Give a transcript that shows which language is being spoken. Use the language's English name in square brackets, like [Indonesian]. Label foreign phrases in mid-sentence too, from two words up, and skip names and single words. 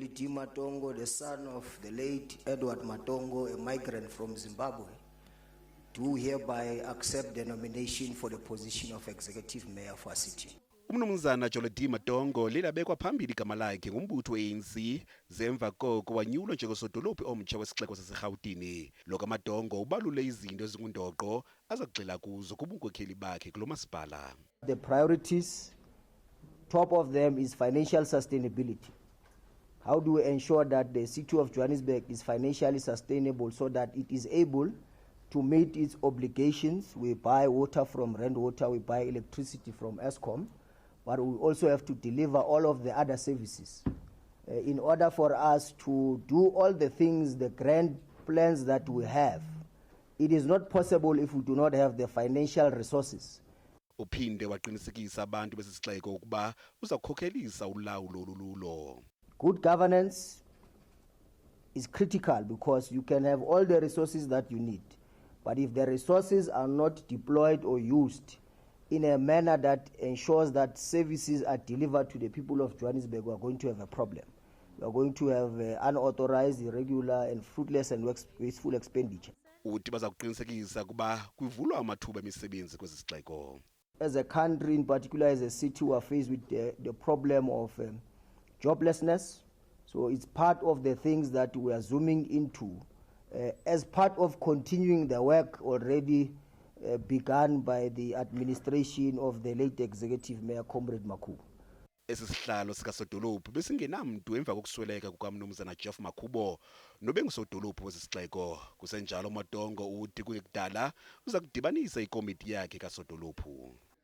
[English] UJolidee Matongo, the son of the late Edward Matongo, a migrant from Zimbabwe, do hereby accept the nomination for the position of Executive Mayor for City. [Xhosa] Umnumzana UJolidee Matongo lelabekwa phambili igama lakhe ngumbutho we-ANC emva koko wanyulwa njengosodolophu omtsha wesixeko sase-Rhawutini. Lo kaMatongo ubalule izinto ezingundoqo azakugxila kuzo kubunkokheli bakhe kulomasipala. [English] The priorities, top of them is financial sustainability. How do we ensure that the city of Johannesburg is financially sustainable so that it is able to meet its obligations? We buy water from Rand Water, we buy electricity from Eskom, but we also have to deliver all of the other services. In order for us to do all the things, the grand plans that we have, it is not possible if we do not have the financial resources. [Xhosa] Uphinde waqinisekisa abantu besisixeko ukuba uzakhokhelisa ulawulo olululo. [English] Good governance is critical because you can have all the resources that you need, but if the resources are not deployed or used in a manner that ensures that services are delivered to the people of Johannesburg, we are going to have a problem. We are going to have unauthorized, irregular and fruitless and wasteful expenditure. [Xhosa] Uthi baza kuqinisekisa kuba kuvulwa amathuba emisebenzi kwesi sixeko. [English] As a country, in particular as a city, we are faced with the problem of joblessness. So it's part of the things that we are zooming into as part of continuing the work already begun by the administration of the late Executive Mayor, Comrade Makhuba. [Xhosa] Esisihlalo sikasodolophu besingenamntu emva kokusweleka kukamnumzana kuka-Geof Makhuba nobengusodolophu wesisixeko. Kusenjalo uMatongo uthi kuyekudala uza kudibanisa ikomiti yakhe kasodolophu.